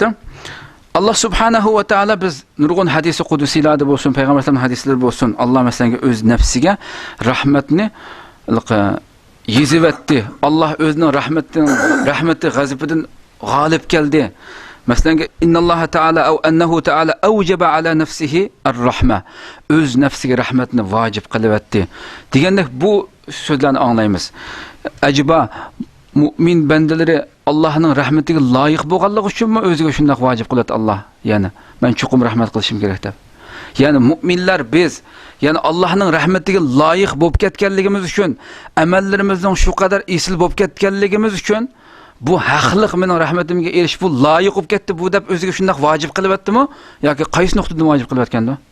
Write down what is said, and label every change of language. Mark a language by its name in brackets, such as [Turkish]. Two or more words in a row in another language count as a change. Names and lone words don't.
[Arabic] الله سبحانه وتعالى [Uzbek] biz nurg'un hadisi qudusiylarda bo'lsin, payg'ambarlarning hadislari bo'lsin, Alloh masalan o'z nafsiga rahmatni yezivatdi. Alloh o'zining rahmati g'azabidan g'olib keldi. [Arabic] Masalan, إن الله تعالى أو أنه تعالى أوجب على نفسه الرحمة. [Uzbek] O'z nafsiga rahmatni vojib qilyapti. Deganda bu so'zlarni anglaymiz. Ajiba mu'min bandalari Allohning rahmatiga loyiq bo'lganligi uchunmi o'ziga shunday vojib qiladi Alloh? Ya'ni men chuqur rahmat qilishim kerak deb. Ya'ni mu'minlar biz, ya'ni Allohning rahmatiga loyiq bo'lib ketganligimiz uchun, amallarimizning shu qadar esil bo'lib ketganligimiz uchun bu haqliq mening rahmatimga erish, bu loyiq bo'lib ketdi bu deb o'ziga shunday vojib qilyaptimi yoki qaysi nuqtadan vojib qilyapganda?